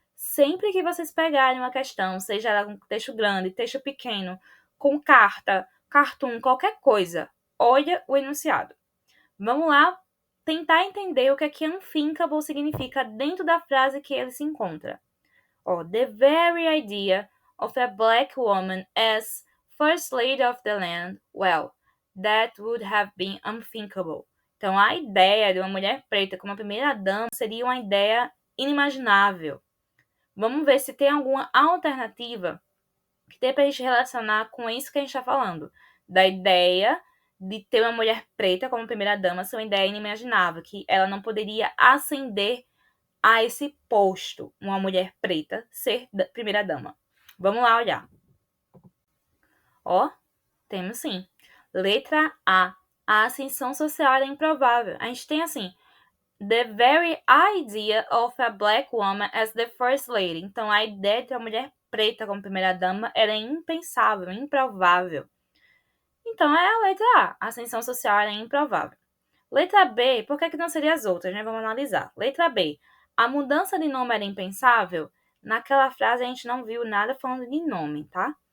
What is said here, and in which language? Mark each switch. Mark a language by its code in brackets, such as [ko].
[pt] Sempre que vocês pegarem uma questão, seja ela com texto grande, texto pequeno, com carta, cartoon, qualquer coisa, olha o enunciado. Vamos lá tentar entender o que unthinkable significa dentro da frase que ele se encontra. [en] The very idea of a black woman as First Lady of the land, well, that would have been unthinkable. [pt] Então, a ideia de uma mulher preta como a primeira-dama seria uma ideia inimaginável. Vamos ver se tem alguma alternativa que dê para a gente relacionar com isso que a gente está falando. Da ideia de ter uma mulher preta como primeira-dama ser uma ideia inimaginável, que ela não poderia ascender a esse posto, uma mulher preta ser primeira-dama. Vamos lá olhar. Temos sim. Letra A. A ascensão social era improvável. A gente tem assim, [en] the very idea of a black woman as the first lady. [pt] Então, a ideia de uma mulher preta como primeira-dama era impensável, improvável. Então, é a letra A. A ascensão social era improvável. Letra B, por que não seria as outras, né? Vamos analisar. Letra B, a mudança de nome era impensável? Naquela frase a gente não viu nada falando de nome, tá?